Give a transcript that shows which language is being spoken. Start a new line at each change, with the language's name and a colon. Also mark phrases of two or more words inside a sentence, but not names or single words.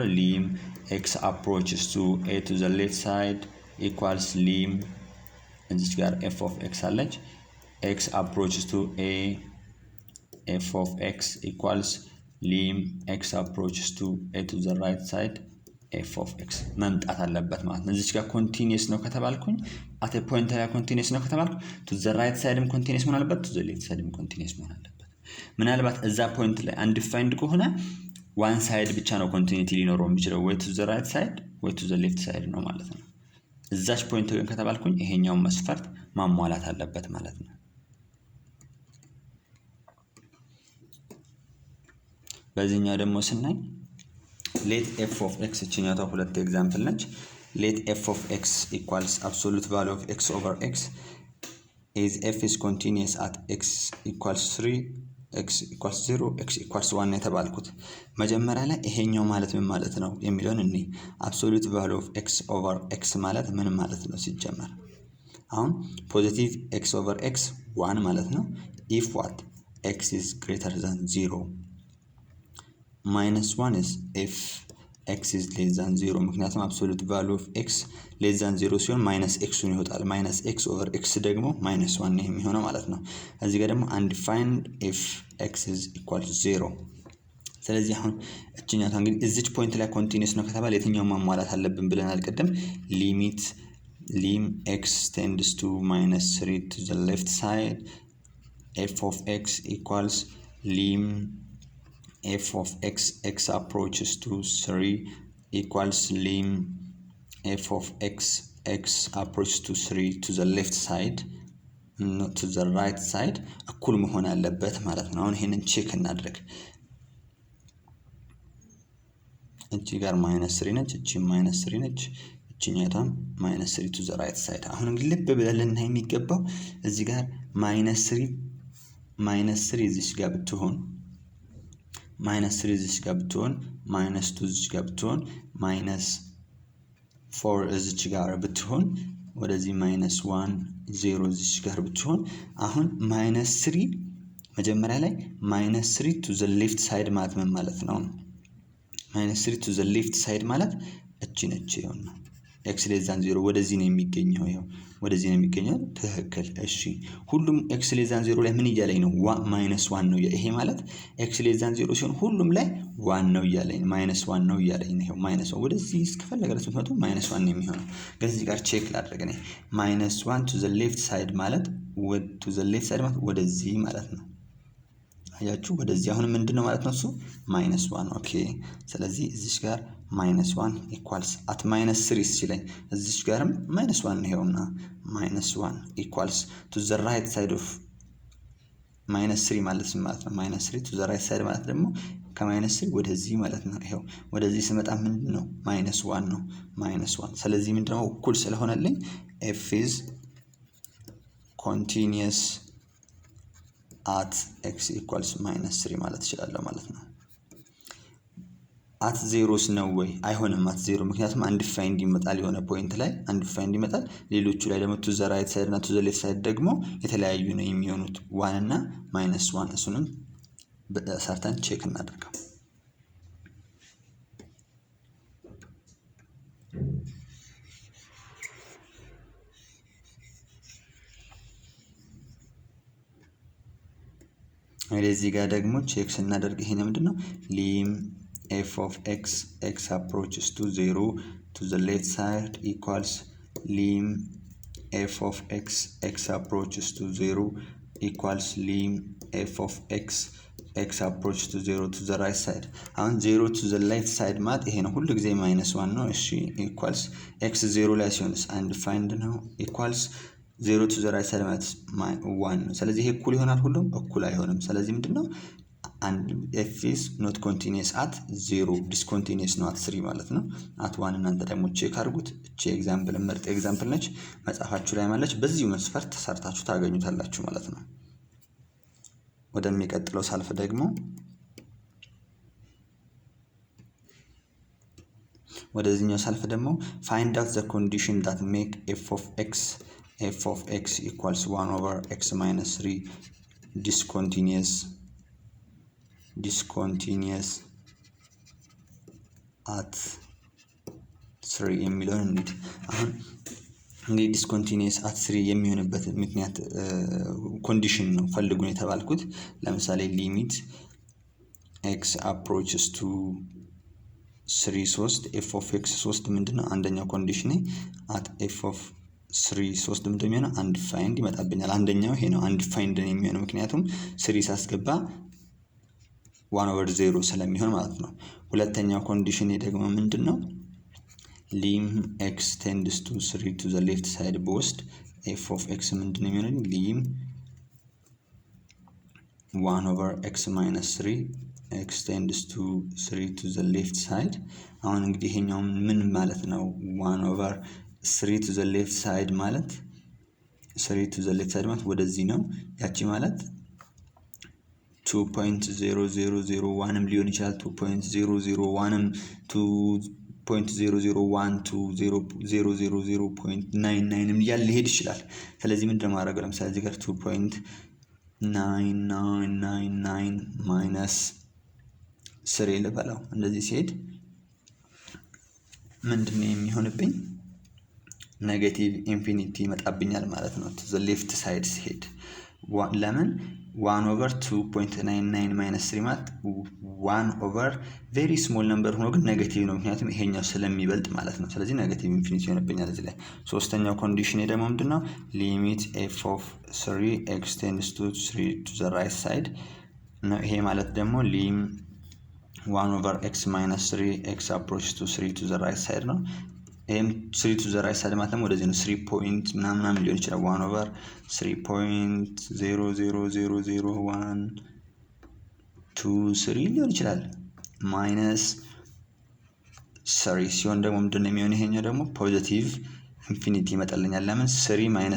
English: lim x approaches to a to the left side equals lim
Amharic: እዚህ ጋር
English: f of x አለች x approaches to a f of x equals lim x approaches to a to the right side f of x
Amharic: መምጣት አለበት ማለት ነው። እዚህ ጋር ኮንቲኒየስ ነው ከተባልኩኝ
English: at a point
Amharic: ላይ ኮንቲኒየስ ነው ከተባልኩ
English: to the right side
Amharic: ም ኮንቲኒየስ መሆን አለበት
English: to the left side
Amharic: ም ኮንቲኒየስ መሆን አለበት። ምናልባት እዛ ፖይንት ላይ undefined ከሆነ
English: one side
Amharic: ብቻ ነው ኮንቲኒቲ ሊኖረው የሚችለው ወይ
English: to the right side
Amharic: ወይ
English: to the left side
Amharic: ነው ማለት ነው። እዛች ፖይንት ግን ከተባልኩኝ ይሄኛው መስፈርት ማሟላት አለበት ማለት ነው። በዚህኛው ደግሞ ስናይ
English: let f of x
Amharic: እቺኛው ሁለት ኤግዛምፕል ነች
English: let f of x equals absolute value of x over x is f is continuous at x equals 3 x equals 0 x equals 1
Amharic: የተባልኩት መጀመሪያ ላይ ይሄኛው ማለት ምን ማለት ነው የሚለውን
English: እኔ absolute value of x over x
Amharic: ማለት ምን ማለት ነው ሲጀመር አሁን ፖዚቲቭ
English: x over x 1
Amharic: ማለት ነው
English: if what x is greater than 0 minus 1 is if x is less than 0 ምክንያቱም absolute value of x less than 0 ሲሆን minus x
Amharic: ን ይወጣል
English: minus x over x ደግሞ minus 1
Amharic: ነው የሚሆነው ማለት ነው። እዚህ ጋር ደግሞ
English: undefined if x is equal to 0
Amharic: ስለዚህ አሁን እቺኛው እንግዲህ እዚች ፖይንት ላይ ኮንቲኒየስ ነው ከተባለ የትኛው ማሟላት አለብን ብለናል ቀደም ሊሚት
English: lim x tends to minus 3 to the left side f of x equals lim f of x x approaches to 3 equals lim f of x x approaches to 3 to the left side not to the right side
Amharic: እኩል መሆን አለበት ማለት ነው። አሁን ይሄንን ቼክ እናድርግ እቺ ጋር -3 ነች እቺ -3 ነች እቺኛቷም -3
English: to the right side
Amharic: አሁን እንግዲህ ልብ ብለን የሚገባው እዚህ ጋር -3 እዚህ ጋር ብትሆን -3 እዚህ ጋር ብትሆን -2 እዚህ ጋር ብትሆን -4 እዚህ ጋር ብትሆን ወደዚህ -1 0 እዚህ ጋር ብትሆን አሁን -3 መጀመሪያ ላይ -3 to
English: the left side
Amharic: ማለት ነው -3
English: to the left side
Amharic: ማለት እቺ ነች ይሆና
English: x less than 0
Amharic: ወደዚህ ነው የሚገኘው ይሄው ወደዚህ ነው የሚገኘው ትክክል እሺ ሁሉም
English: x less than 0
Amharic: ላይ ምን ይያለኝ ነው -1 ነው ይሄ ማለት
English: x less than 0
Amharic: ሲሆን ሁሉም ላይ 1 ነው ይያለኝ -1 ነው ይያለኝ ይሄው -1 ወደዚህ እስከፈለገ ድረስ መጥቶ -1 ነው የሚሆነው ግን እዚህ ጋር ቼክ ላድርግ ነኝ -1
English: to the left side
Amharic: ማለት
English: to the left side
Amharic: ማለት ወደዚህ ማለት ነው አያችሁ ወደዚህ አሁን ምንድነው ማለት ነው እሱ -1 ኦኬ ስለዚህ እዚህ ጋር -1
English: equals at
Amharic: -3 ሲለኝ እዚህ ጋርም -1 ይሄውና -1
English: equals to the right side of
Amharic: -3 ማለት ነው -3
English: to the right side
Amharic: ማለት ደግሞ ከ-3 ወደዚህ ማለት ነው ይሄው ወደዚህ ስመጣ ምንድነው -1 ነው -1 ስለዚህ ምንድነው እኩል ስለሆነልኝ
English: f is continuous at x equals
Amharic: -3 ማለት ይችላል ማለት ነው
English: at 0
Amharic: ነው ወይ አይሆንም
English: at 0
Amharic: ምክንያቱም undefined ይመጣል የሆነ ፖይንት ላይ undefined ይመጣል ሌሎቹ ላይ ደግሞ
English: to the right side
Amharic: እና
English: to the left side
Amharic: ደግሞ የተለያዩ ነው የሚሆኑት 1 እና -1 እሱንም ሰርተን ቼክ እናደርጋለን እዚህ ጋር ደግሞ ቼክ ስናደርግ ይሄ ምንድነው
English: lim f of x x approaches to 0 to the left side equals lim f of x x approaches to 0 equals lim f of x x approaches to 0 to the right side
Amharic: አሁን 0
English: to the left side
Amharic: ማለት ይሄ ነው ሁሉ ጊዜ -1 ነው እሺ
English: equals x
Amharic: 0 ላይ ሲሆንስ undefined ነው equals 0 to the right side ማለት 1 ነው ስለዚህ ይሄ እኩል ይሆናል ሁሉም እኩል አይሆንም ስለዚህ ምንድነው
English: and f is not continuous at 0 discontinuous
Amharic: ነው
English: at 3
Amharic: ማለት ነው
English: at 1
Amharic: እናንተ ደግሞ ቼክ አድርጉት እቺ ኤግዛምፕል ምርጥ ኤግዛምፕል ነች መጻፋችሁ ላይ ማለት በዚህ መስፈርት ተሰርታችሁ ታገኙታላችሁ ማለት ነው ወደሚቀጥለው ሳልፍ ደግሞ ወደዚህኛው ሳልፍ ደግሞ
English: find out the condition that make f of x equals 1 over x minus 3 discontinuous at 3
Amharic: የሚለውን እንዴት አሁን እንግዲህ ዲስኮንቲኒየስ
English: at 3
Amharic: የሚሆንበት ምክንያት ኮንዲሽን ነው ፈልጉን የተባልኩት። ለምሳሌ ሊሚት
English: x approaches to
Amharic: 3
English: f of x
Amharic: 3 ምንድነው አንደኛው ኮንዲሽን
English: at f of 3
Amharic: ምንድነው undefined ይመጣብኛል። አንደኛው ይሄ ነው undefined ነው የሚሆነው ምክንያቱም 3 ሳስገባ 1/0 ስለሚሆን ማለት ነው። ሁለተኛው ኮንዲሽን ደግሞ ምንድነው
English: lim x tends to 3 to the left side
Amharic: በውስጥ
English: f of x
Amharic: ምንድነው የሚሆነው lim
English: 1/x minus 3 x tends to 3 to the left side።
Amharic: አሁን እንግዲህ ይሄኛው ምን ማለት ነው 1/3
English: to the left side
Amharic: ማለት 3
English: to the left side
Amharic: ማለት ወደዚህ ነው። ያቺ ማለት 2.0001 ሊሆን ይችላል 2.001 2.001 to 0.000.99 እያለ ሊሄድ ይችላል። ስለዚህ ምንድነው ማድረግ ለምሳሌ እዚህ ጋር 2.9999
English: minus 3
Amharic: ልበለው እንደዚህ ሲሄድ ምንድነው የሚሆንብኝ
English: negative infinity
Amharic: ይመጣብኛል ማለት ነው።
English: to the left side
Amharic: ሲሄድ ለምን
English: 1/2.99 minus 3 ማለት 1/, very small number
Amharic: ሆኖ ግን ኔጌቲቭ ነው ምክንያቱም ይሄኛው ስለሚበልጥ ማለት ነው። ስለዚህ
English: negative infinity
Amharic: ይሆንብኛል እዚህ ላይ። ሶስተኛው ኮንዲሽን ደግሞ ምንድነው ሊሚት
English: f of 3 x tends to 3 to the right side
Amharic: ነው። ይሄ ማለት ደግሞ
English: lim 1/x minus 3 x approaches to 3 to the right side
Amharic: ነው። ይሄም 3
English: to the right side
Amharic: ማለት ነው ወደዚህ ነው 3 ፖይንት ምናምን ሊሆን ይችላል 1/3.0000123 ሊሆን ይችላል ማይነስ 3 ሲሆን ደግሞ ምንድነው የሚሆነው ይሄኛው ደግሞ
English: positive infinity
Amharic: ይመጣልኛል። ለምን 3 minus